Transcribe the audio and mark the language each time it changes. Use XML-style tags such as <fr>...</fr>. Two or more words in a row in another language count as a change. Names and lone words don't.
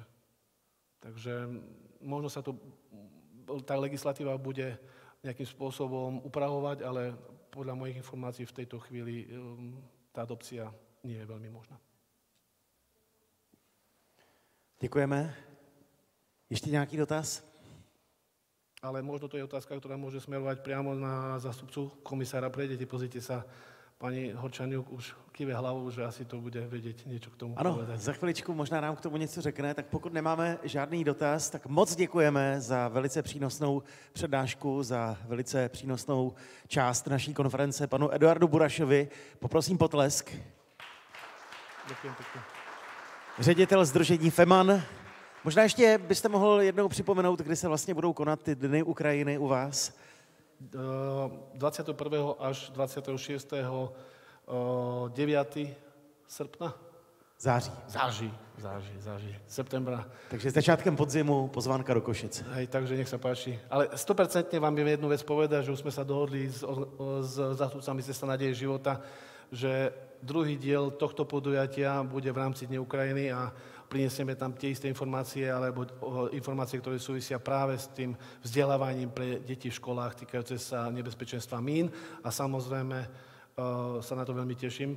<sk>Takže možno sa tá legislatíva bude nejakým spôsobom upravovať, ale podľa mojich informácií v tejto chvíli tá adopcia nie je veľmi možná.</sk> <cs>Děkujeme. Ještě nějaký dotaz?</cs> <sk>Ale možno to je otázka, ktorá môže smerovať priamo na zástupcu komisára pre deti. Pozrite sa, pani Horčaniuk už kýve hlavou, že asi to bude</sk> <cs>vědět něco k tomu. Ano,</cs> <sk>povedať.</sk> <cs>za chviličku možná nám k tomu něco řekne, tak pokud nemáme žádný dotaz, tak moc děkujeme za velice přínosnou přednášku, za velice přínosnou část naší konference panu Eduardu Burašovi. Poprosím potlesk.</cs> <sk>Ďakujem pekne.</sk> <cs>Ředitel sdružení FEMAN. Možná ještě byste mohl jednou připomenout, kdy se vlastně budou konat ty dny Ukrajiny u vás? 21. až 26. 9. srpna? Září. Září. Septembra. Takže začátkem podzimu pozvánka do Košic.</cs> <sk>Hej, takže nech sa páči. Ale 100% vám viem jednu vec povedať, že už sme sa dohodli s zástupcami Cesta nádeje života, že druhý diel tohto podujatia bude v rámci Dne Ukrajiny a prinesieme tam tie isté informácie alebo informácie, ktoré súvisia práve s tým vzdelávaním pre deti v školách týkajúce sa nebezpečenstva mín a samozrejme sa na to veľmi teším.</sk>